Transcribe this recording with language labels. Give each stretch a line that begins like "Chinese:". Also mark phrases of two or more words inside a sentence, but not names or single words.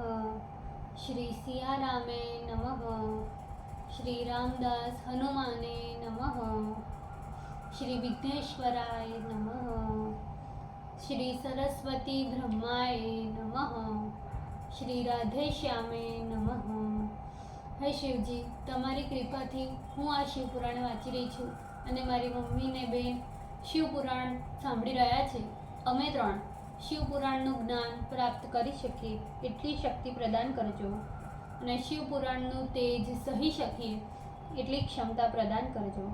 Sanskrit: श्री सियारामे नमः। श्री रामदास हनुमाने नमः। श्री विघ्नेश्वराय नमः। श्री सरस्वती ब्रह्माय नमः। श्री राधे श्यामे नमः।
Gujarati: હે શિવજી, તમારી કૃપાથી હું આ શિવપુરાણ વાંચી રહી છું અને મારી મમ્મી ને બેન શિવપુરાણ સાંભળી રહ્યા છે. અમે ત્રણ શિવપુરાણનું જ્ઞાન પ્રાપ્ત કરી શકીએ એટલી શક્તિ પ્રદાન કરજો અને શિવપુરાણનું તેજ સહી શકીએ એટલી ક્ષમતા પ્રદાન કરજો.